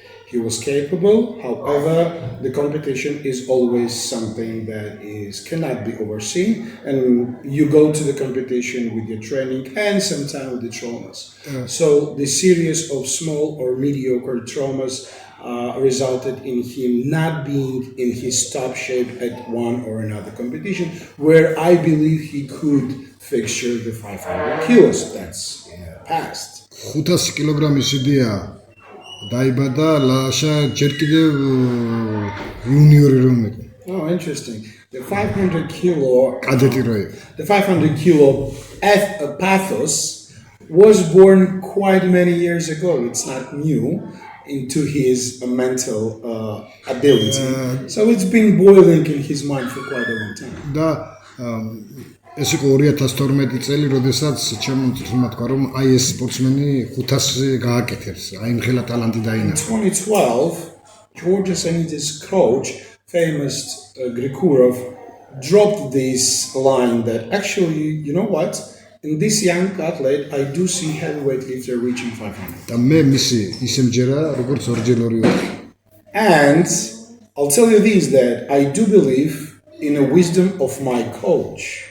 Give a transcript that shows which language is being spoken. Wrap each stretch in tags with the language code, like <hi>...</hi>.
<en>He was capable, however, the competition is always something that cannot be overseen, and you go to the competition with your training and sometimes with the traumas. So the series of small or mediocre traumas resulted in him not being in his top shape at one or another competition, where I believe he could fixture the 500 kilos. That's in the past.</en> <ka>500 კილოგრამის იდეა დაიბადა ლაშა ჯერ კიდევ იუნიორი რომ იყო.</ka> <en>Oh, interesting. The 500 kilo</en> <ka>კადეტი რო იყო.</ka> <en>The 500 kilo pathos was born quite many years ago. It's not new into his mental ability. So it's been boiling in his mind for quite a long time.</en> <ka>და ეს იყო 2012 წელი, როდესაც შემოწმდა თქვა რომ აი ეს სპორტსმენი 500-ზე გააკეთებს. აი მხელა ტალანტი დაინახა.</ka> <en>2012, Giorgi Asanidze's coach, famous Grikurov, dropped this line that actually, you know what? In this young athlete, I do see heavyweight lifter reaching 500.</en> <ka>და მე მისი ისე მჯერა, როგორც ორჯერ ორი.</ka> <en>And I'll tell you this, that I do believe in the wisdom of my coach.</en>